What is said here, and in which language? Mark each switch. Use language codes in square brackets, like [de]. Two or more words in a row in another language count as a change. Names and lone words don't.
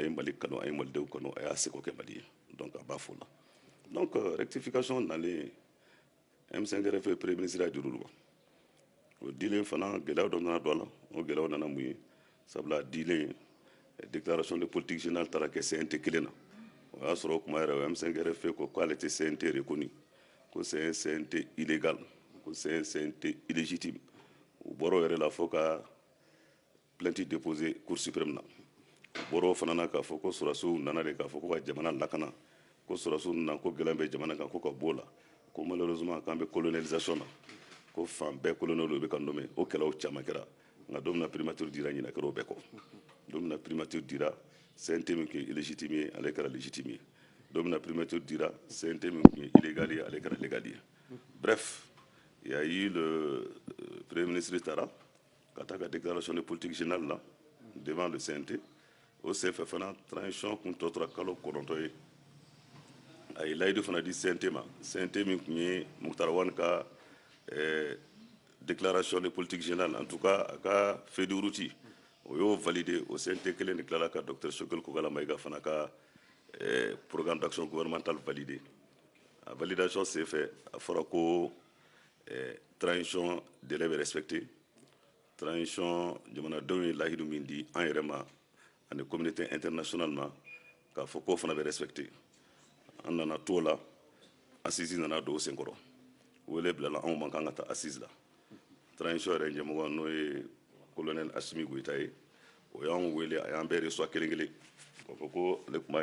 [bm] ye mali kanu a ye malidenw kanu a y'a seko kɛ mali ye donc a b'a fɔ o la donc rectification nalen M5 RFI premier ministre a dir'olu ma o dilen fana gɛlɛya dɔ nana don a la o gɛlɛyaw nana mun ye sabula dilen [fr] déclaration de politique générale [bm] taara kɛ CNT kelen na o y'a sɔrɔ o kuma yɛrɛ M5 RFI ko k'ale tɛ CNT reconnu ko [fr] c'est un CNT illégal [bm] ko [fr] c'est un CNT illégitime [bm] u bɔra o yɛrɛ la fo ka [fr] plainte déposée cour suprême [bm] na u bɔra o fana na k'a fɔ ko sɔrɔsiw nana de k'a fɔ ko ka jamana lakana ko sɔrɔsiw nana ko gɛlɛn bɛ jamana kan ko ka bɔ o la ko malheureusement k'an bɛ colonisation na ko fan bɛɛ colonel bɛ ka nommé o kɛlɛw caman kɛra nka don min na primature dira ɲinɛ kɛra o bɛɛ kɔ don min na primature dira CNT min tun ye illégitime ye ale kɛra légitime ye don min na primature dira CNT min tun ye illégal ye ale kɛra légal ye [fr] bref il y a eu le premier ministre [bm] taara ka taa ka [fr] déclaration de politique générale [bm] la [fr] devant le CNT [bm] o senfɛ fana transition kun tɔ tora kalo 9 ye a ye layidu fana di CNT ma CNT min tun ye Mukutari Wane ka [fr] déclaration de politique générale en tout cas [bm] a ka [fr] feuille de route [bm] o y'o validé o CNT kelen de tilala ka docteur Sogol Kokala Mayiga fana ka [fr] programme d'action gouvernementale [bm] validé a validation senfɛ a fɔra ko transition délai bɛ respecté transition jamanadenw ye lahidu min di an yɛrɛ ma ani communauté internationale ma k'a fɔ k'o fana bɛ respecté an nana t'o la assise nana don o senkɔrɔ wele bilala anw ma k'an ka taa assise la transition yɛrɛ ɲɛmɔgɔ n'o ye colonel Asimi Goyita ye o y'an wele a y'an bɛɛ reçoit kelen kelen k'a fɔ ko ale tun b'a